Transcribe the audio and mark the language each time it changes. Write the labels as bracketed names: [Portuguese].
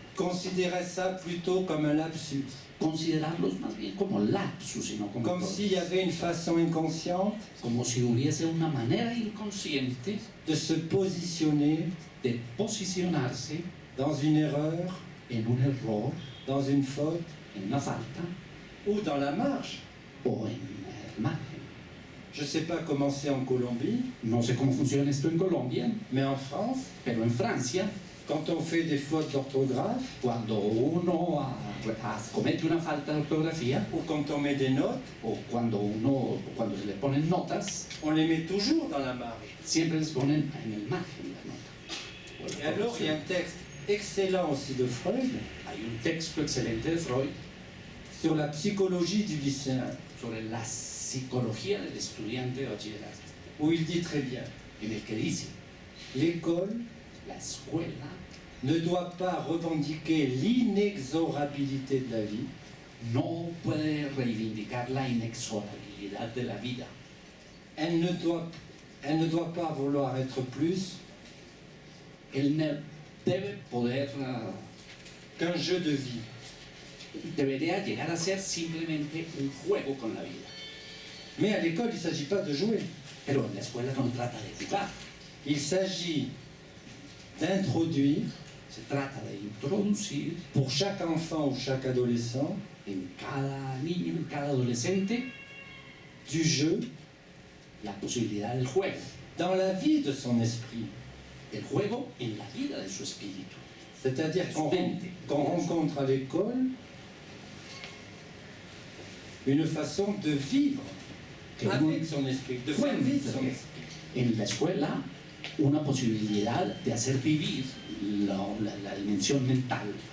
[French] Considérer ça plutôt comme un lapsus, [Spanish] Considerarlos más bien como lapsus y no como [French] comme [Spanish] errores. [French] s'il y avait une façon inconsciente [Spanish] Como si hubiese una manera inconsciente [French] de se positionner [Spanish] de posicionarse [French] dans une erreur, [Spanish] en un error, [French] dans une faute [Spanish] en una falta [French] ou dans la marge. [Spanish] o en el margen. [French] Je ne sais pas comment c'est en Colombie, [Spanish] No sé cómo funciona esto en Colombia, [French] mais en France, [Spanish] pero en Francia, [French] quand on fait des fautes d'orthographe [Spanish] cuando uno comete una falta de ortografía [French] ou quand on met des notes, [Spanish] o cuando se le ponen notas, [French] on les met toujours dans la marge. [Spanish] siempre les ponen en el margen de la nota. O la [French] Et alors, il y a un texte excellent aussi de Freud [Spanish] Hay un texto excelente de Freud [French] sur la psychologie du lycéen, [Spanish] sobre la psicología del estudiante de bachillerato, [French] où il dit très bien, [Spanish] en el que dice, [French] l'école [Spanish] la escuela [French] ne doit pas revendiquer l'inexorabilité de la vie, [Spanish] no puede reivindicar la inexorabilidad de la vida. [French] elle ne doit Elle ne doit pas vouloir être plus [Spanish] Él debe poder, [French] qu'un jeu de vie. [Spanish] debería llegar a ser simplemente un juego con la vida. [French] Mais à l'école, il ne s'agit pas de jouer. [Spanish] Pero en la escuela no trata de jugar, [French] Il s'agit d'introduire [Spanish] se trata de introducir [French] pour chaque enfant ou chaque adolescent [Spanish] en cada niño, en cada adolescente, [French] du jeu [Spanish] la posibilidad del juego. [French] dans la vie de son esprit. [Spanish] El juego en la vida de su espíritu. [French] C'est-à-dire qu'on rencontre à l'école une façon de vivre avec son esprit, de faire vivre son esprit. [Spanish] En la escuela, una posibilidad de hacer vivir la dimensión mental.